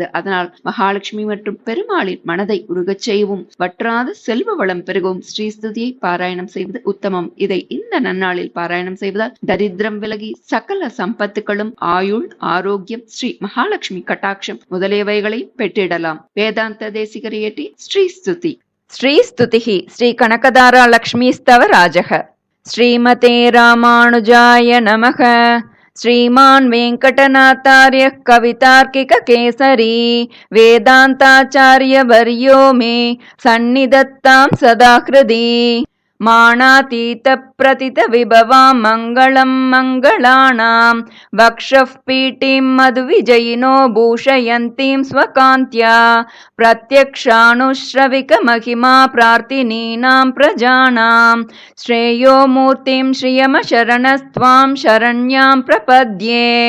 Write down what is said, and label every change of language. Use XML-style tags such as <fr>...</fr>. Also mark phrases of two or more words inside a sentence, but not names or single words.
<ta>அதனால் மகாலட்சுமி மற்றும் பெருமாளின் மனதை உருகச் செய்யவும் வற்றாத செல்வ வளம் பெருகவும் ஸ்ரீஸ்துதியை பாராயணம் செய்வது உத்தமம். இதை இந்த நன்னாளில் பாராயணம் செய்வதால் தரித்திரம் விலகி சகல சம்பத்துகளும் ஆயுள் ஆரோக்கியம் ஸ்ரீ மகாலட்சுமி கட்டாட்சம் முதலியவைகளை பெற்றிடலாம். வேதாந்த தேசிகர் இயற்றி ஸ்ரீஸ்துதி. ஸ்ரீஸ்துதி ஸ்ரீ கனகதாரா லக்ஷ்மி ஸ்தவ ராஜக.</ta> <sa>श्रीमते रामानुजाय नमः। श्रीमान् वेंकटनाथार्यः कवितार्किककेसरी वेदान्ताचार्यवर्यो मे सन्निधत्तां सदा हृदि। मानातीतप्रतितविभवां मङ्गलं मङ्गलानां वक्षः पीठीं मधुविजयिनो भूषयन्तीं स्वकान्त्या प्रत्यक्षानुश्रविकमहिमा प्रार्थिनीनां प्रजानां श्रेयो मूर्तिं श्रियमशरणस्त्वां शरण्यां प्रपद्ये।</sa>